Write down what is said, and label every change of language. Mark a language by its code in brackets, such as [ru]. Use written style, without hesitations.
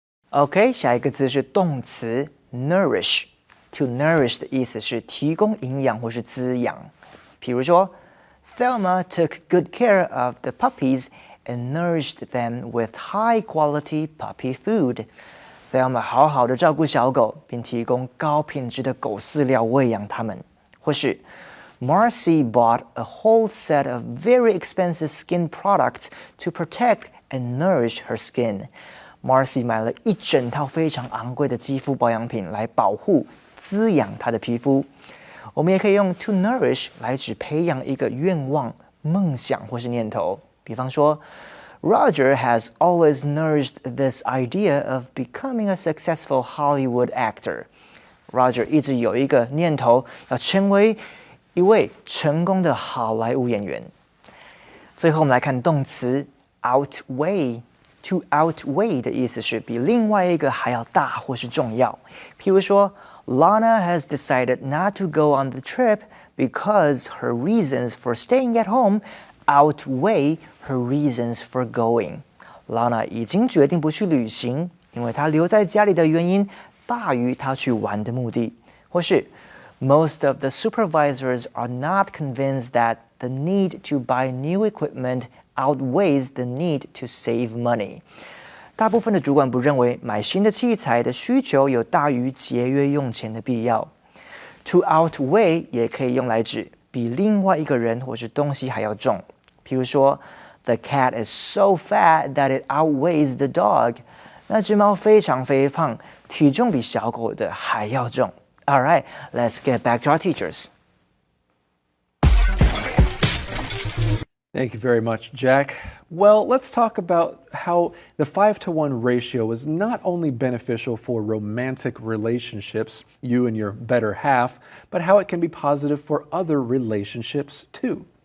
[zh] OK， 下一个字是动词 nourish。To nourish 的意思是提供营养或是滋养。比如说 [en] Thelma took good care of the puppies and nourished them with high-quality puppy food. [zh] Thelma 好好的照顾小狗，并提供高品质的狗饲料喂养它们。或是 [en] Marcy bought a whole set of very expensive skin products to protect and nourish her skin. [zh] Marcy 买了一整套非常昂贵的肌肤保养品来保护、滋养她的皮肤。我们也可以用 to nourish 来指培养一个愿望、梦想或是念头。比方说 [en] Roger has always nourished this idea of becoming a successful Hollywood actor. [zh] Roger 一直有一个念头，要成为一位成功的好莱坞演员。最后我们来看动词 outweigh。To outweigh 的意思是比另外一个还要大或是重要。譬如说 [en] Lana has decided not to go on the trip because her reasons for staying at home outweigh her reasons for going. [zh] Lana 已经决定不去旅行，因为她留在家里的原因大于她去玩的目的。或是 [en] Most of the supervisors are not convinced that the need to buy new equipment outweighs the need to save money. [zh] 大部分的主管不认为买新的器材的需求有大于节约用钱的必要。 To outweigh 也可以用来指比另外一个人或是东西还要重。譬如说 [en] The cat is so fat that it outweighs the dog. [zh] 那只猫非常肥胖，体重比小狗的还要重。 [en] All right, let's get back to our teachers. Thank you very much, Jack. Well, let's talk about how the 5-to-1 ratio is not only beneficial for romantic relationships, you and your better half, but how it can be positive for other relationships too.